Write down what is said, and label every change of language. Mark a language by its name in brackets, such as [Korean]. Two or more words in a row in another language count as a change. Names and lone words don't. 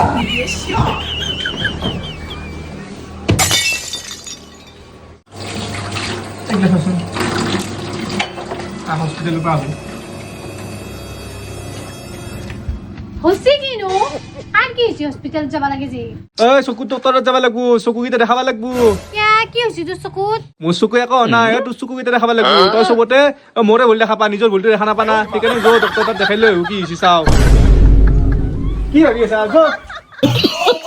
[Assamese] এগুলা শুন হসপিটালে পাবো হইছে কি নো আর কি হইছে হসপিটাল যাব লাগে যে চকু ডক্টৰত যাব লাগবো চকুকেইটা দেখাব লাগবো কি হইছে তোর চকুত মোৰ চকু একো নাই তোৰ চকুকেইটা দেখাব লাগবো তই চবতে মোৰে ভুল দেখা পা নিজৰ ভুলটো দেখা নাপানা সেইকাৰণে যো ডক্টৰ তাত দেখাই লৈ কি হৈছে চাও কি ভাবি আছা